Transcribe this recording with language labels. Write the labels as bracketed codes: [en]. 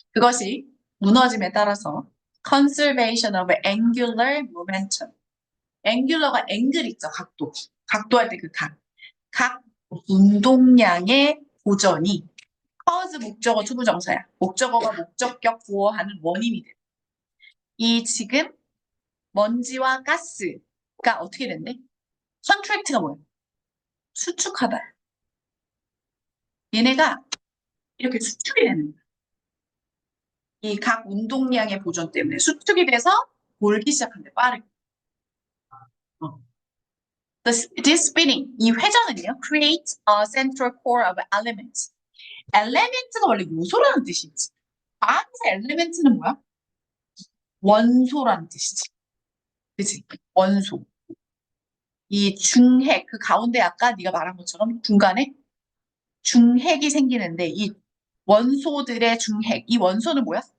[ko] 그것이 무너짐에 따라서 [en] conservation of angular momentum. [ko] angular가 angle 있죠. 각도. 각도할 때 그 각. 각 운동량의 보전이 cause 목적어 투부정사야. 목적어가 목적격 보어하는 원인이 돼. 이 지금 먼지와 가스가 어떻게 된대? 컨트랙트가 뭐야? 수축하다. 얘네가 이렇게 수축이 되는 거야. 이 각 운동량의 보존 때문에 수축이 돼서 몰기 시작한대, 빠르게. 어. [en] This spinning, [ko] 이 회전은요, [en] creates a central core of elements. [ko] element가 원래 요소라는 뜻이지. 과학에서 element는 뭐야? 원소라는 뜻이지. 그치? 원소. 이 중핵, 그 가운데 아까 네가 말한 것처럼 중간에 중핵이 생기는데 이 원소들의 중핵, 이 원소는 뭐야?